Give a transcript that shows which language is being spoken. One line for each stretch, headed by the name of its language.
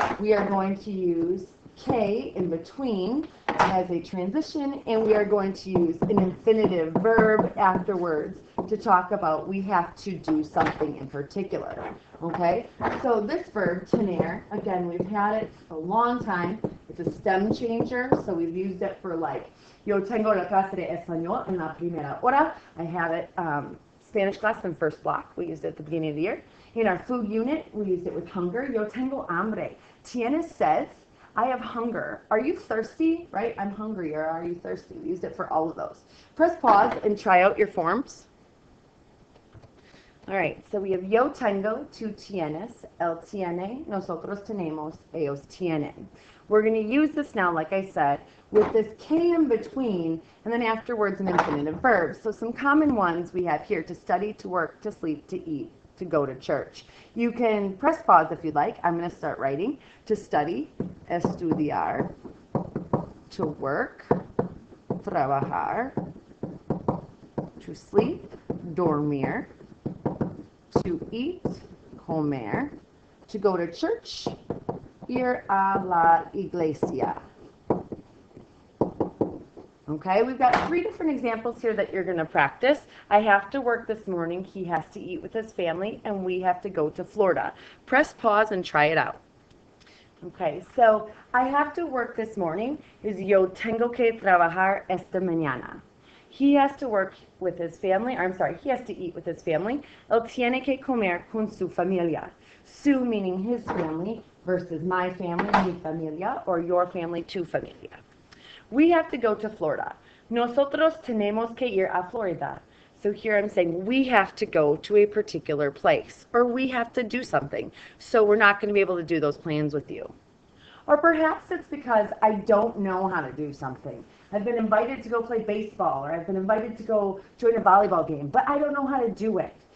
English: We are going to use K in between as a transition, and we are going to use an infinitive verb afterwards to talk about we have to do something in particular. Okay, so this verb, tener, again, we've had it a long time. It's a stem changer, so we've used it for like,
Spanish: yo tengo la clase de español en la primera hora.
English: I have it, Spanish class in first block. We used it at the beginning of the year. In our food unit, we used it with hunger.
Spanish: Yo tengo hambre. Tienes sed.
English: I have hunger. Are you thirsty? Right? I'm hungry, or are you thirsty? We used it for all of those. Press pause and try out your forms. All right, so we have
Spanish: yo tengo, tú tienes, él tiene, nosotros tenemos, ellos tienen.
English: We're going to use this now, like I said, with this K in between, and then afterwards an infinitive verb. So some common ones we have here: to study, to work, to sleep, to eat, to go to church. You can press pause if you'd like. I'm going to start writing. To study, estudiar. To work, trabajar. To sleep, dormir. To eat, comer. To go to church,
Spanish: ir a la iglesia.
English: Okay, we've got 3 different examples here that you're going to practice. I have to work this morning, he has to eat with his family, and we have to go to Florida. Press pause and try it out. Okay, so I have to work this morning is
Spanish: yo tengo que trabajar esta mañana.
English: He has to work with his family, or I'm sorry, he has to eat with his family.
Spanish: Él tiene que comer con su familia.
English: Su meaning his family versus my family, mi familia, or your family, tu familia. We have to go to Florida.
Spanish: Nosotros tenemos que ir a Florida.
English: So here I'm saying we have to go to a particular place, or we have to do something. So we're not going to be able to do those plans with you. Or perhaps it's because I don't know how to do something. I've been invited to go play baseball, or I've been invited to go join a volleyball game, but I don't know how to do it.